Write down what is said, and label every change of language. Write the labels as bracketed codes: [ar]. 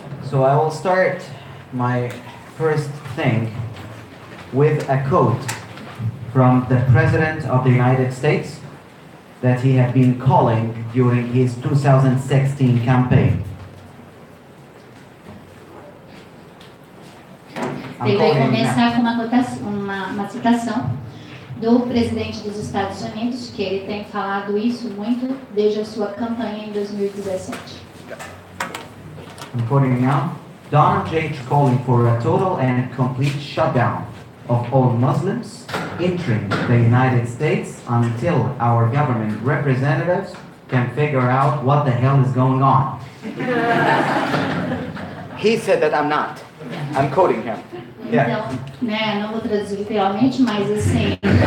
[en] So I will start my first thing with a quote from the President of the United States that he had been calling during his 2016 campaign. [pt] Ele vai começar com uma citação do presidente dos Estados Unidos, que ele tem falado isso muito desde a sua campanha em 2017. [en] I'm quoting now. Donald J. calling for a total and complete shutdown of all Muslims entering the United States until our government representatives can figure out what the hell is going on. He said that I'm not. I'm quoting him. [pt] Então, né, não vou traduzir literalmente, mas assim...